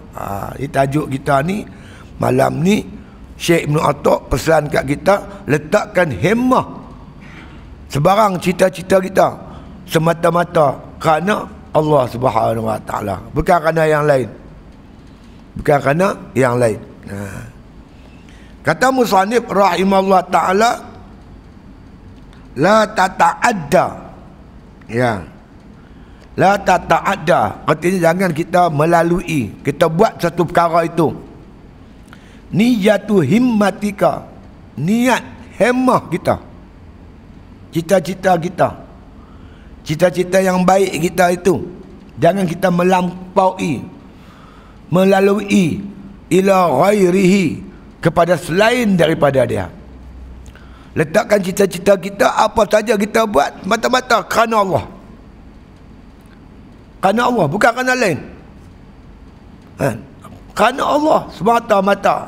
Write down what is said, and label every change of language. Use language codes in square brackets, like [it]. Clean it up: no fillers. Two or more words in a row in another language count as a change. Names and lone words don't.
[ms] Ini tajuk kita ni malam ni. Syekh Ibn Atta' pesan kat kita, letakkan himmah sebarang cita-cita kita semata-mata kerana Allah [ar] سبحانه وتعالى, [ms] bukan kerana yang lain, bukan kerana yang lain. [ar] Kata مصنف رحمه الله تعالى لا تتعدى يا لا تتعدى, [ms] artinya jangan kita melalui, kita buat satu perkara itu. [ar] نية همتك, [ms] niat hemmah kita, cita-cita kita, cita-cita yang baik kita itu, jangan kita melampaui, melalui [ar] إلى غيره, [ms] kepada selain daripada dia. Letakkan cita-cita kita, apa saja kita buat mata-mata kerana Allah, kerana Allah, bukan kerana lain. Kerana Allah semata-mata.